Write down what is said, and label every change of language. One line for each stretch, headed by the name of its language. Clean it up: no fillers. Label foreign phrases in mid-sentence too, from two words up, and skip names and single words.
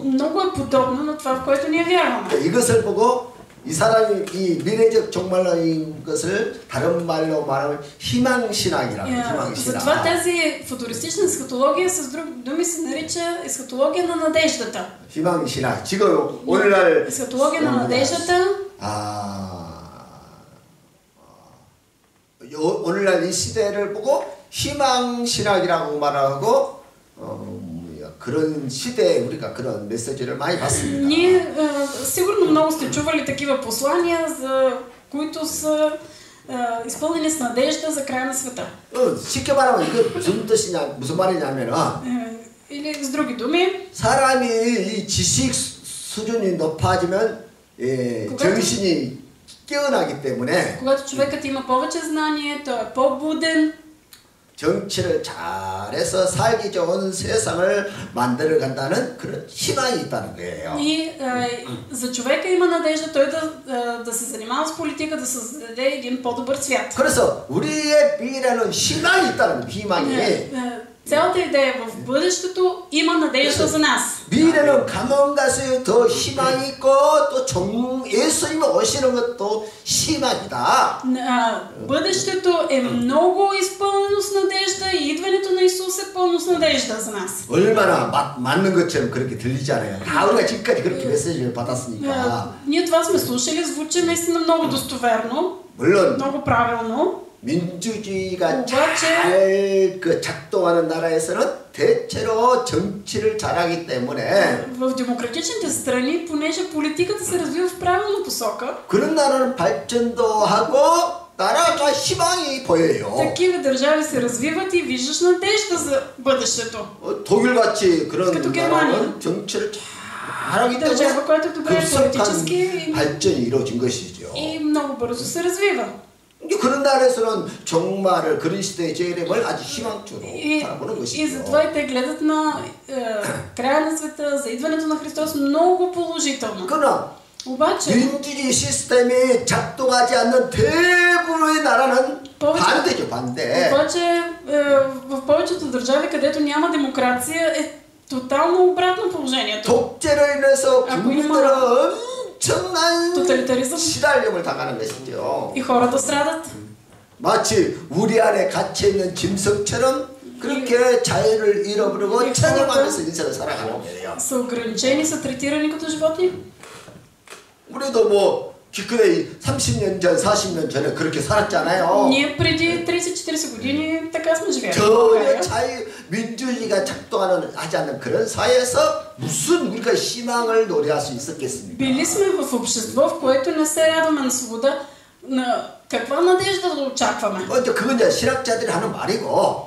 Bulgarian: Много е подобно на това, в което ние вярваме.
Korean: 이것을 보고 이 사람이 이 미래적 종말론인 것을 다른 말로 말하면 희망신학이라고 희망신학.
Bulgarian: Затова тази футуристична есхатология с други думи се нарича есхатология на надеждата.
Korean: 희망신학. 지금 오늘날
Bulgarian: есхатология на надеждата.
Korean: 오늘날 이 시대를 보고 희망신학이라고 말하고 그런 시대에 우리가 그런 메시지를 많이 받습니다.
Bulgarian: Ние сигурно много сте чували такива послания, за които са изпълнени с надежда за края на света.
Korean: 쉽게 말하면 이거 무슨 뜻이냐, 무슨 말이냐면은
Bulgarian: Или с други думи,
Korean: 사람이 이 지식 수준이 높아지면 정신이 깨어나기 때문에
Bulgarian: когато човекът има повече знание, той е по-буден.
Korean: 정치를 잘해서 살기 좋은 세상을 만들어 간다는 그런 희망이 있다는 거예요.
Bulgarian: И за човека има надежда той да се занимава с политика, да създаде един по-добър свят.
Korean: 그래서 우리의 미래는 희망이 있다는 거예요. 희망이.
Bulgarian: Цялата идея в бъдещето има надежда за нас.
Korean: 미래는 가면 갈수록 더 희망이 있고 또 예수님이 오시는 것도 희망이다.
Bulgarian: Бъдещето е много изпълнено с надежда и идването на Исус е пълно с надежда за нас.
Korean: 얼마나 맞는 것처럼 그렇게 들리지 않아요. 다 우리가 지금까지 그렇게 메시지를 받았으니까.
Bulgarian: Ние това сме слушали, звучи наистина много достоверно,
Korean: 물론
Bulgarian: много правилно.
Korean: 민주주의가 잘 작동하는 나라에서는 대체로 정치를 잘하기 때문에
Bulgarian: в демократичните страни, понеже политиката се развива в правилна посока,
Korean: 그런 나라는 발전도 하고 나라가 희망이 보여요.
Bulgarian: Такива държави се развиват и виждаш надежда за бъдещето.
Korean: 독일같이 그런 나라는 정치를 잘하기
Bulgarian: Държава, която добре
Korean: 급속한
Bulgarian: политически
Korean: 발전이 이루어진 것이죠.
Bulgarian: и много бързо се развива.
Korean: 그런 나라에서는 정말 그런 시대의 재림을 아주 희망적으로 바라보는
Bulgarian: И
Korean: 것이죠.
Bulgarian: затова и те гледат на края на света, за идването на Христос много положително.
Korean: 그러나
Bulgarian: обаче
Korean: 민주주의 시스템이 작동하지 않는 대부분의 나라는 반대죠, 반대.
Bulgarian: обаче в повечето държави, където няма демокрация, е тотално обратно положението.
Korean: 독재로 인해서 국민들은 엄청난
Bulgarian: тоталитаризъм
Korean: 시달림을 당하는 것이죠.
Bulgarian: и хората страдат.
Korean: 마치 우리 안에 갇혀 있는 짐승처럼 그렇게 자유를 잃어버리고 체념하면서 인생을 살아가는 거예요.
Bulgarian: са ограничени, са третирани като животни.
Korean: 우리도 뭐 기껏해 30년 전, 40년 전에 그렇게 살았잖아요.
Bulgarian: Ние преди 30-40 години така сме живели.
Korean: 전혀 자유, 민주주의가 작동하는 하지 않는 그런 사회에서 무슨 우리가 희망을 노래할 수 있었겠습니까?
Bulgarian: Били сме в общество, в което не се радваме на свобода. На каква надежда да очакваме?
Korean: 그건 이제 신학자들이 하는 말이고.